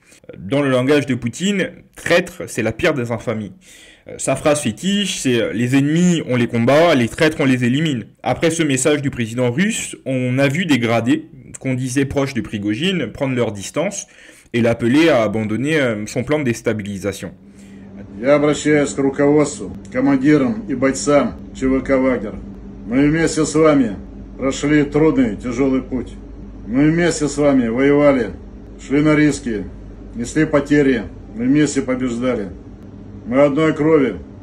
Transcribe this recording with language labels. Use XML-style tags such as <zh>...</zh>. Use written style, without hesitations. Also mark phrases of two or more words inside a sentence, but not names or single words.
<fr>Dans le langage de Poutine, traître, c'est la pire des infamies. Sa phrase fétiche, c'est « les ennemis, on les combat, les traîtres, on les élimine ». Après ce message du président russe, on a vu des gradés, qu'on disait proches de Prigojine, prendre leur distance et l'appeler à abandonner son plan de déstabilisation.</fr> <ru>Я обращаюсь к руководству, командирам и бойцам ЧВК «Вагнер». Мы вместе с вами прошли трудный, тяжелый путь. Мы вместе с вами воевали, шли на риски, несли потери, мы вместе побеждали. Мы одной крови.</ru>